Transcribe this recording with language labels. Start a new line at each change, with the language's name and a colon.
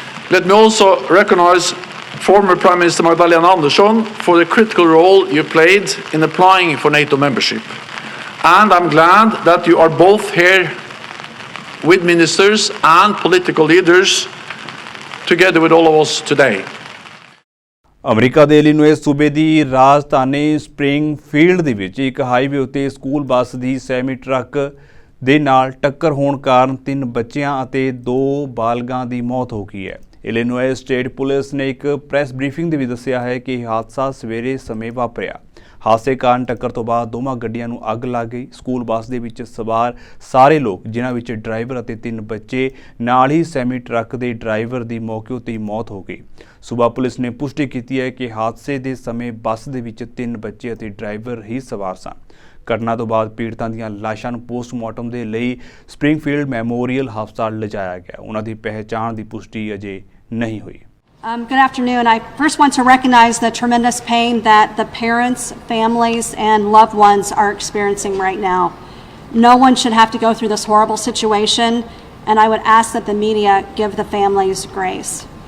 English: Let me also recognize former Prime Minister Magdalena Andersson for the critical role you played in applying for NATO membership. And I'm glad that you are both here with ministers and political leaders together with all of us today.
Punjabi: America ਦੇ Illinois ਸੂਬੇ ਦੀ ਰਾਜਧਾਨੀ Springfield ਦੇ ਵਿੱਚ ਇੱਕ highway ਉੱਤੇ school bus ਦੀ semi truck ਦੇ ਨਾਲ ਟੱਕਰ ਹੋਣ ਕਾਰਨ 3 ਬੱਚਿਆਂ ਅਤੇ 2 ਬਾਲਗਾਂ ਦੀ ਮੌਤ ਹੋ ਗਈ ਹੈ। ਇਲੀਨੋਇਸ ਸਟੇਟ ਪੁਲਿਸ ਨੇ ਇੱਕ ਪ੍ਰੈਸ ਬਰੀਫਿੰਗ ਦੇ ਵਿੱਚ ਦੱਸਿਆ ਹੈ ਕਿ ਇਹ ਹਾਦਸਾ ਸਵੇਰੇ ਸਮੇਂ ਵਾਪਰਿਆ। ਹਾਦਸੇ ਕਾਰਨ ਟੱਕਰ ਤੋਂ ਬਾਅਦ ਦੋਵਾਂ ਗੱਡੀਆਂ ਨੂੰ ਅੱਗ ਲੱਗ ਗਈ। ਸਕੂਲ ਬੱਸ ਦੇ ਵਿੱਚ ਸਵਾਰ ਸਾਰੇ ਲੋਕ, ਜਿਨ੍ਹਾਂ ਵਿੱਚ ਡਰਾਈਵਰ ਅਤੇ 3 ਬੱਚੇ ਨਾਲ ਹੀ ਸੈਮੀ ਟਰੱਕ ਦੇ ਡਰਾਈਵਰ ਦੀ ਮੌਕੇ ਉੱਤੇ ਹੀ ਮੌਤ ਹੋ ਗਈ। ਸੂਬਾ ਪੁਲਿਸ ਨੇ ਪੁਸ਼ਟੀ ਕੀਤੀ ਹੈ ਕਿ ਹਾਦਸੇ ਦੇ ਸਮੇਂ ਬੱਸ ਦੇ ਵਿੱਚ 3 ਬੱਚੇ ਅਤੇ ਡਰਾਈਵਰ ਹੀ ਸਵਾਰ ਸਨ। ਘਟਨਾ ਤੋਂ ਬਾਅਦ ਪੀੜਤਾਂ ਦੀਆਂ ਲਾਸ਼ਾਂ ਨੂੰ ਪੋਸਟਮਾਰਟਮ ਦੇ ਲਈ ਸਪ੍ਰਿੰਗਫੀਲਡ ਮੈਮੋਰੀਅਲ ਹਸਪਤਾਲ ਲਿਜਾਇਆ ਗਿਆ। ਉਹਨਾਂ ਦੀ ਪਹਿਚਾਣ ਦੀ ਪੁਸ਼ਟੀ ਅਜੇ ਨਹੀਂ ਹੋਈ।
English: Good afternoon. I first want to recognize the tremendous pain that the parents, families, and loved ones are experiencing right now. No one should have to go through this horrible situation, and I would ask that the media give the families grace.